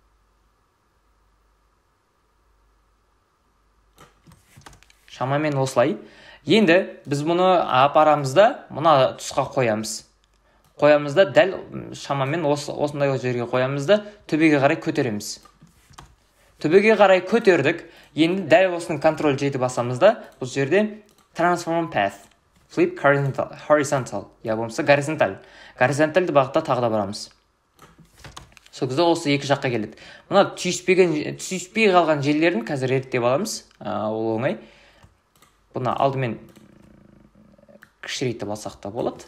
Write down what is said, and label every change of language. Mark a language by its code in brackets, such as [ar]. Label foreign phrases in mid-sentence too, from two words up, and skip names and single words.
[kk] Шамамен осылай. Енді біз мұны апарамызда мына тұсқа қоямыз. Қоямызда дәл шамамен осындай жерге қоямызда төбеге қарай көтереміз. Төбеге қарай көтердік. Енді дәл осының контроль жеті басамызда, бұл жерде [en] transform path, flip horizontal, [kk] я болмаса горизонталь. Горизонтальды бағытта тағы да барамыз. Сол кезде осы екі жаққа келеді. Мына түйіспей қалған жерлерін қазір реттеп аламыз. Ол оңай. Бұны алдымен кішірейтіп алсақ та болады.